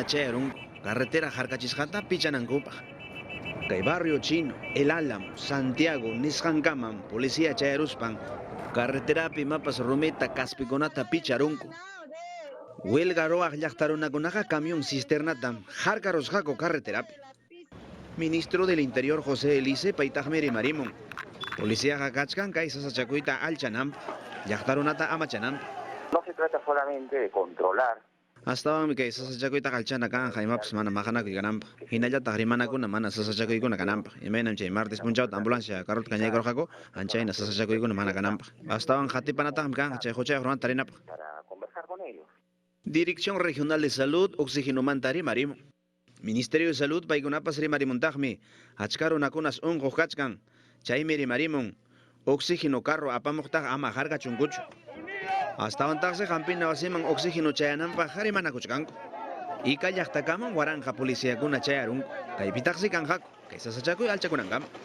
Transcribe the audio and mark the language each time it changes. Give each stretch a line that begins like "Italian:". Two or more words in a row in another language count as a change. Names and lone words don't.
Quechua: chayarunku carretera harkachisqanta pichanankupaq kay barrio Chino, El Álamo, Santiago nisqankaman policía chayaruspan carreterapi mapas rumita kaspikunata picharunku huelga ruwaq llaqtarunakunaqa camión cisternatam harkarusqaku carreterapi
Spanish: Ministro del Interior
Quechua: José Elise paytaqmi rimarimun policíaqa kachkan kay sasachakuyta alchananpaq llaqtarunata amachananpaq
Spanish: No se trata solamente de controlar.
Quechua: Astawan kay sasachakuyta alchana kan haymapas mana maqanakuy kananpaq hinallataq rimanakuna mana sasachakuykuna kananpaq imaynam chay martes punchawta ambulancia carrota kañaykurqaku anchayna sasachakuykuna mana kananpaq astawan qatipanataqmi kan chay huchayuq runata tarinapaq
Spanish: Para conversar con ellos.
Quechua: Dirección Regional de Salud oxigenomanta rimarimun Ministerio de Salud paykunapas rimarimuntaqmi achka runakunas unquq kachkan chaymi rimarimun oxígeno carro apamuqtaqa ama harkachunkuchu Astawantaqsi hampina wasiman oxígeno chayananpaq rimanakuchkanku ika llaqtakaman waranja policíakuna chayarunku kaypitaqsi kanqaku kay sasachakuy alchakunankama